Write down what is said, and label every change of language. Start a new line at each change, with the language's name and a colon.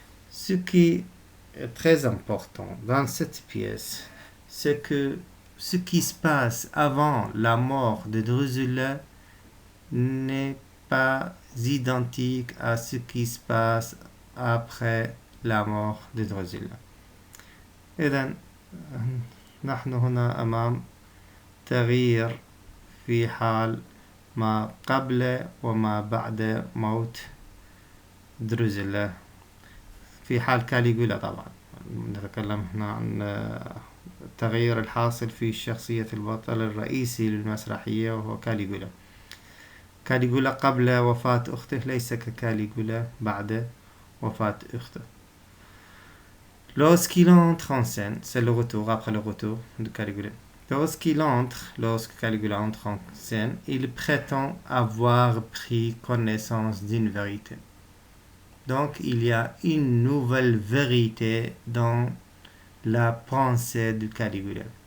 French: Ce qui est très important dans cette pièce, c'est que ce qui se passe avant la mort de Drusilla n'est pas identique à ce qui se passe après la mort de Drusilla.
Arabic: إذن نحن هنا أمام تغيير في حال ما قبل وما بعد موت دروزيلا. في حال كاليغولا طبعا نتكلم هنا عن التغير الحاصل في شخصية البطل الرئيسي للمسرحية وهو كاليغولا. كاليغولا قبل وفاة أخته ليس ككاليغولا بعد وفاة أخته.
French: Lorsqu'il entre en scène, c'est le retour, après le retour de Caligula. Lorsque Caligula entre en scène, il prétend avoir pris connaissance d'une vérité. Donc, il y a une nouvelle vérité dans la pensée de Caligula.